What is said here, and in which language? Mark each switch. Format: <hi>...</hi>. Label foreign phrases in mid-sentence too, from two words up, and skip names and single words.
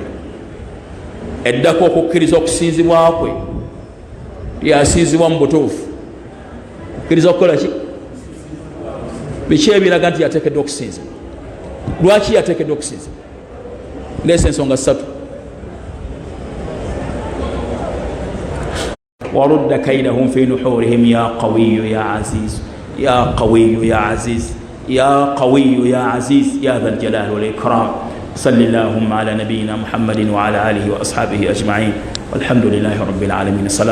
<lg>Eddako okukkiriza okusinzibwa kwe yasinzibwa mu butuufu. Okukkiriza okukola ki? Biki ebiraga nti yateekeddwa okusinzibwa? Lwaki yateekeddwa okusinzibwa? Ndeese ensonga 3.</lg> <ar>ورد كيدهم في نحورهم يا قوي يا عزيز يا قوي يا عزيز يا قوي يا عزيز يا ذا الجلال والإكرام. صل اللهم على نبينا محمد وعلى آله وأصحابه أجمعين والحمد لله رب العالمين.</ar>